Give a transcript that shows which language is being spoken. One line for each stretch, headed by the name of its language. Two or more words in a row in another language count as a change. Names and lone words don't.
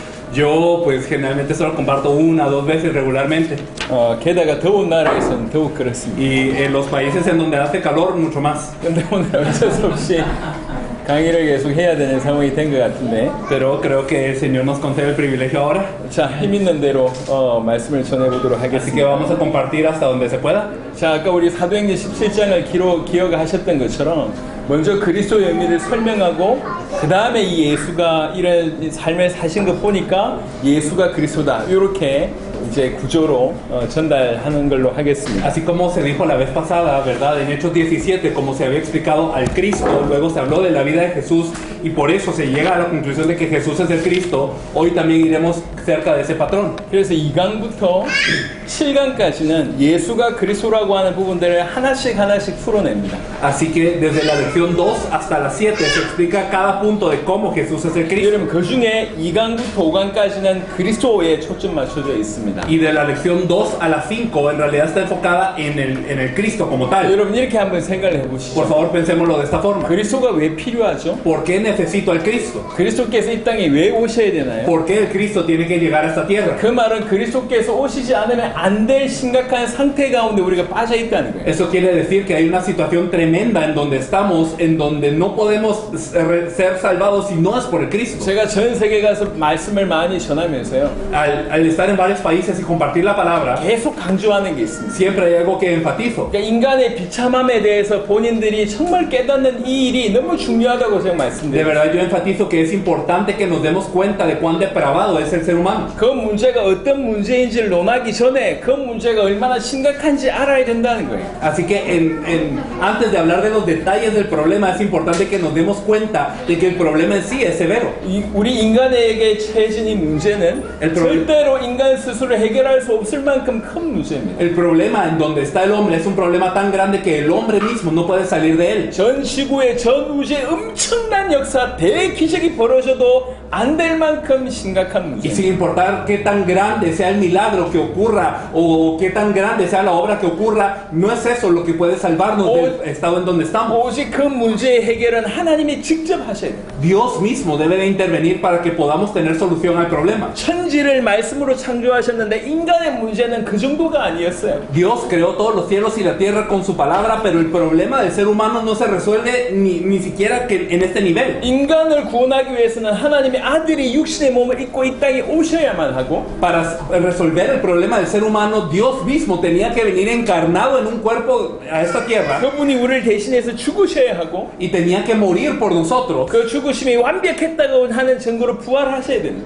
Spanish: Yo pues generalmente solo comparto una o dos veces regularmente.
Korean: 게다가 더운 나라에서는 더욱 그렇습니다.
Spanish: Y en los países en donde hace calor, mucho más.
Korean: 근데 오늘 어쩔 수 없이 강의를 계속 해야 되는 상황이 된 것 같은데,
Spanish: Pero creo que el Señor nos concede el privilegio ahora.
Korean: 자, 힘 있는 대로 말씀을 전해보도록
Spanish: Así que
Korean: 하겠습니다.
Spanish: vamos a compartir hasta donde se pueda.
Korean: 자, 아까 우리 사도행전 17장을 기억하셨던 것처럼 먼저 그리스도의 의미를 설명하고 그 다음에 이 예수가 이런 삶을 사신 거 보니까 예수가 그리스도다, 이렇게 이제 구조로 전달하는 걸로 하겠습니다.
Spanish: Así como se dijo la vez pasada, ¿verdad? En Hechos 17, como se había explicado al Cristo, luego se habló de la vida de Jesús y por eso se llega a la conclusión de que Jesús es el Cristo. Hoy también iremos cerca de ese patrón.
Korean: 그래서 2강부터 7강까지는 예수가 그리스도라고 하는 부분들을 하나씩 풀어냅니다.
Spanish: Así que desde la lección 2 hasta la 7 se explica cada punto de cómo Jesús es el Cristo.
Korean: 여러분, 그 중에 2강부터 5강까지는 그리스도에 초점 맞춰져 있습니다.
Spanish: Y de la lección 2 a la 5 en realidad está enfocada en el Cristo como tal.
Korean: 여러분, 이렇게 한번 생각을
Spanish: Por
Korean: 해보시죠.
Spanish: favor, pensémoslo de esta forma.
Korean: 그리스도가 왜 필요하죠?
Spanish: ¿Por qué necesito al Cristo?
Korean: 그리스도께서 이 땅에 왜 오셔야 되나요?
Spanish: ¿Por qué el Cristo tiene que llegar a esta tierra?
Korean: 그 말은 그리스도께서 오시지 않으면 안 될 심각한 상태 가운데 우리가 빠져 있다는 거예요.
Spanish: Eso quiere decir que hay una situación tremenda en donde estamos, en donde no podemos ser salvados si no es por el Cristo.
Korean: 제가 전 세계 가서 말씀을 많이 전하면서요,
Spanish: Al estar en varios países y compartir la palabra,
Korean: 계속 강조하는 게 있습니다.
Spanish: siempre hay algo que enfatizo.
Korean: 그러니까 인간의 비참함에 대해서 본인들이 정말 깨닫는 이 일이 너무 중요하다고 제가
Spanish: De
Korean: 말씀드려요.
Spanish: verdad yo enfatizo que es importante que nos demos cuenta de cuán depravado es el ser humano.
Korean: 그 문제가 어떤 문제인지를 논하기 전에 그 문제가 얼마나 심각한지 알아야 된다는 거예요.
Spanish: Así que antes de hablar de los detalles del problema, es importante que nos demos cuenta de que el problema en sí es severo.
Korean: 우리 인간에게 처해진 이 문제는 절대로 인간 스스로 해결할 수 없을 만큼 큰 문제입니다.
Spanish: El problema en donde está el hombre es un problema tan grande que el hombre mismo no puede salir de él.
Korean: 전 지구의 전 우주의 엄청난 역사, 대기적이 벌어져도 안 될 만큼 심각한
Spanish: Y
Korean: 문제.
Spanish: sin importar qué tan grande sea el milagro que ocurra o qué tan grande sea la obra que ocurra, no es eso lo que puede salvarnos del estado en donde estamos.
Korean: 오직 그 문제의 해결은 하나님이 직접 하셔야 돼요.
Spanish: Dios mismo debe de intervenir para que podamos tener solución al problema.
Korean: 천지를 말씀으로 창조하셨는데 인간의 문제는 그 정도가 아니었어요.
Spanish: Dios creó todos los cielos y la tierra con su palabra, pero el problema del ser humano no se resuelve ni siquiera que en este nivel.
Korean: 인간을 구원하기 위해서는 하나님의 아들이 육신의 몸을 입고 이 땅에 오셔야만 하고,
Spanish: Para resolver el problema del ser humano, Dios mismo tenía que venir encarnado en un cuerpo a esta tierra
Korean: 그분이 우리를 대신해서 죽으셔야 하고,
Spanish: y tenía que morir por nosotros.
Korean: 그 죽으심이 완벽했다고 하는 증거로 부활하셔야 됩니다.